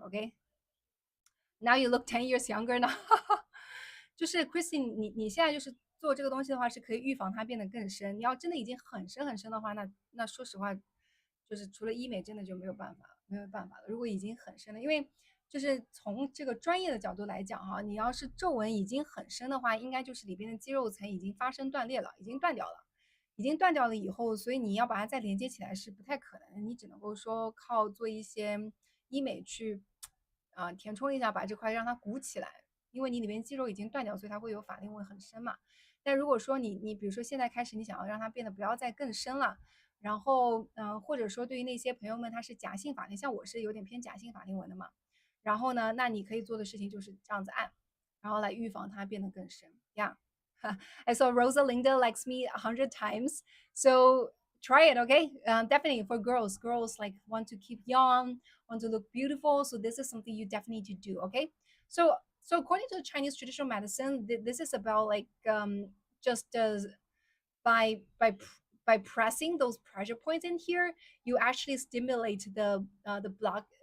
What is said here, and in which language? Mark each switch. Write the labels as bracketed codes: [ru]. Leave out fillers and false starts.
[en] Okay, now you look 10 years younger now. [zh] 就是 Christine，你现在就是做这个东西的话，是可以预防它变得更深。你要真的已经很深很深的话，那说实话，就是除了医美，真的就没有办法了。如果已经很深了，因为就是从这个专业的角度来讲哈，你要是皱纹已经很深的话，应该就是里边的肌肉层已经发生断裂了，已经断掉了。已经断掉了以后，所以你要把它再连接起来是不太可能的，你只能够说靠做一些医美去填充一下，把这块让它鼓起来。因为你里面肌肉已经断掉，所以它会有法令纹很深嘛。但如果说你比如说现在开始你想要让它变得不要再更深了，然后或者说对于那些朋友们他是假性法令，像我是有点偏假性法令纹的嘛，然后呢，那你可以做的事情就是这样子按，然后来预防它变得更深呀。 [en] Yeah. I saw Rosalinda likes me 100 times, so try it, okay? Definitely for girls. Girls like want to keep young, want to look beautiful, so this is something you definitely need to do, okay? So according to the Chinese traditional medicine, this is about like just by by by pressing those pressure points in here, you actually stimulate the block.